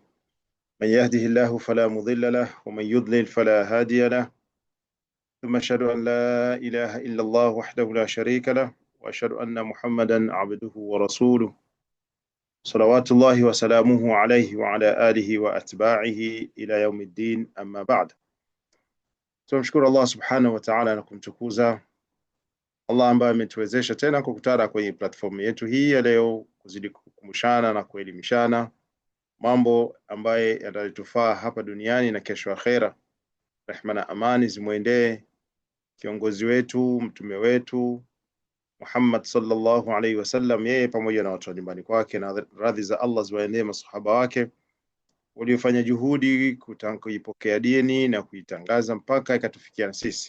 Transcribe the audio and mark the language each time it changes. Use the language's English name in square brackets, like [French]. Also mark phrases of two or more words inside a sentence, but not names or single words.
[Arabic] من يهده الله فلا مضل له ومن يضلل فلا هادي له. ثم أشهد أن لا إله إلا الله وحده لا شريك له وأشهد أن محمدا عبده ورسوله صلوات الله وسلامه عليه وعلى آله وأتباعه إلى يوم الدين. أما بعد. [Swahili] Tunamshukuru Allah [Arabic] سبحانه وتعالى [Swahili] na kumtukuza Allah ambaye ametuwezesha tena kukutana kwenye platform yetu hii ya leo, kuzidi kukumbushana na kuelimishana mambo ambaye yatatufaa hapa duniani na kesho akhera. Rehma na amani zimwendee kiongozi wetu, mtume wetu Muhammad [Arabic] صلى الله عليه وسلم, [Swahili] yeye pamoja na watu wa nyumbani kwake, na radhi za Allah ziwaendee masahaba wake waliofanya juhudi kuipokea dini na kuitangaza mpaka ikatufikia na sisi.